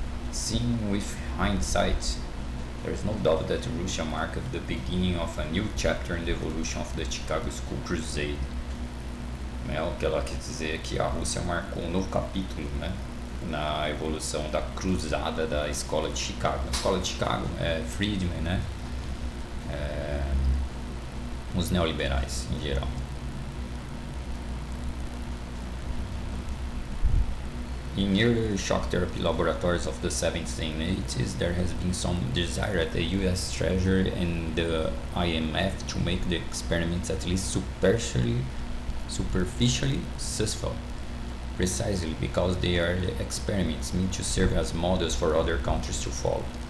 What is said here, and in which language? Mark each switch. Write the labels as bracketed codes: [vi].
[en] Seen with hindsight, there is no doubt that Russia marked the beginning of a new chapter in the evolution of the Chicago School Crusade. [pt] O que ela quer dizer é que a Rússia marcou um novo capítulo, né, na evolução da cruzada da Escola de Chicago. A Escola de Chicago é Friedman, né, os neoliberais em geral. [en] In earlier shock therapy laboratories of the 70s and 80s, there has been some desire at the US Treasury and the IMF to make the experiments at least superficially successful, precisely because they are the experiments meant to serve as models for other countries to follow.